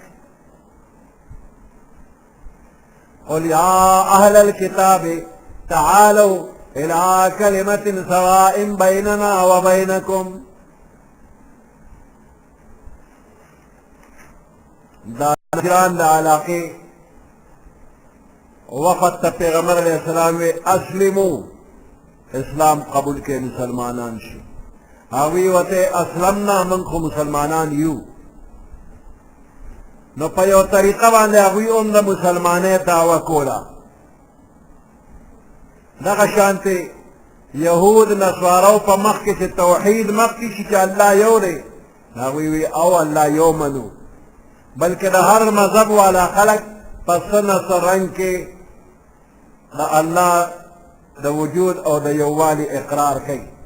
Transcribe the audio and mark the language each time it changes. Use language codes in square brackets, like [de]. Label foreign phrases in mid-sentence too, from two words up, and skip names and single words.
[ar] قل يا أهل الكتاب تعالوا إلى كلمة سواء بيننا وبينكم [ps] دا نجران دا علاقه وقت پیغمبر [ar] علیہ السلام [ps] اسلموا اسلام قبول کے مسلمانان شي هاوی وته اسلمنا منکو مسلمانان یو نو په یو طریقه باندې هغوی هم د مسلمانۍ دعوه کوله دغه شانتې یهود نصارو په مخ کې چې توحید مخکې شي چې الله یو دی هغوی وی او الله یو منو بلکې د هر مذهب والا خلک په څه نه څه رنګ کې د الله د وجود او د یووالي اقرار کوي